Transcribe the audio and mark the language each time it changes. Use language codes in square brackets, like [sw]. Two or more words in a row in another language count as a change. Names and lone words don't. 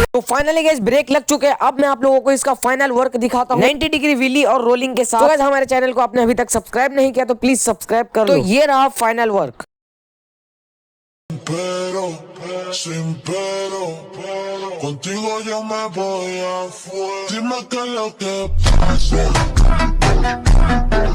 [en] finally guys [hi] ब्रेक लग चुके हैं। अब मैं आप लोगों को इसका [en] final work [hi] दिखाता हूँ 90 [en] degree wheelie [hi] और रोलिंग के साथ। तो गाइस हमारे चैनल को आपने अभी तक सब्सक्राइब नहीं किया तो [en] please subscribe [hi] कर लो। तो ये रहा [en] final work. [es] Pero, sin pero, contigo yo me voy a fuego. Dime qué es lo que pasa.